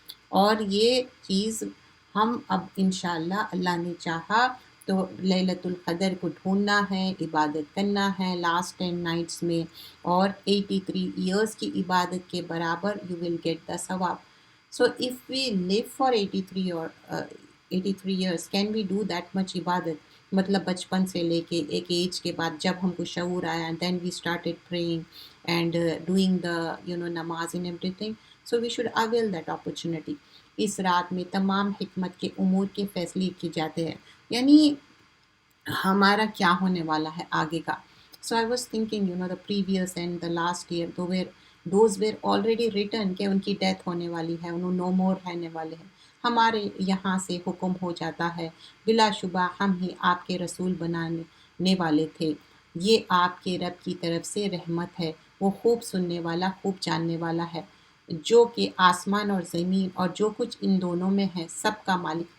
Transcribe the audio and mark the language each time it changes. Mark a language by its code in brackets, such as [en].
[ur] اور یہ چیز ہم اب انشاءاللہ اللہ نے چاہا تو لیلۃ القدر کو ڈھونڈنا ہے، عبادت کرنا ہے لاسٹ 10 نائٹس میں، اور 83 ایئرس کی عبادت کے برابر [en] You will get the ثواب. So if we live for 83 years can we do that much عبادت؟ [ur] مطلب بچپن سے لے کے ایک ایج کے بعد جب ہم کو شعور آیا [en] Then we started praying and doing the namaz and everything. So we should avail that opportunity. [ur] اس رات میں تمام حکمت کے امور کے فیصلے کی جاتے ہیں، یعنی ہمارا کیا ہونے والا ہے آگے کا. [en] So I was thinking the previous and the last year those were already written [ur] کہ ان کی ڈیتھ ہونے والی ہے، انہوں نو مور رہنے والے ہیں. ہمارے یہاں سے حکم ہو جاتا ہے بلا شبہ ہم ہی آپ کے رسول بنانے والے تھے، یہ آپ کے رب کی طرف سے رحمت ہے، وہ خوب سننے والا خوب جاننے والا ہے، جو کہ آسمان اور زمین اور جو کچھ ان دونوں میں ہے سب کا مالک.